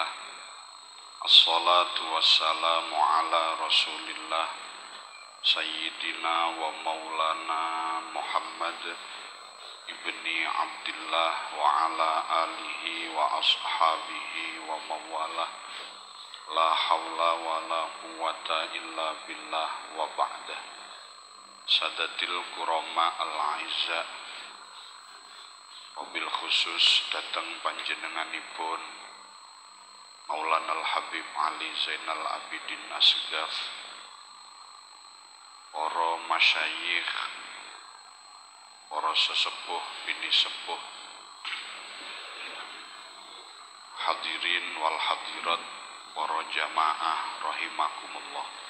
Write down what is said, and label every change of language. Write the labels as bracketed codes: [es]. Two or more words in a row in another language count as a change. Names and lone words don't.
[ar] الصلاة والسلام على رسول الله سيدنا ومولانا محمد بن عبد الله وعلى آله وأصحابه ومن والاه. لا حول ولا قوة إلا بالله وبعد. السادة الكرماء الأعزاء، وبالخصوص [jv] datang panjenenganipun Maulana al-Habib Ali Zainal Abidin Asgaf, para masyayikh, para sesepuh bini sepuh, [ar] الحاضرين والحاضرات, [jv] para jamaah rahimakumullah.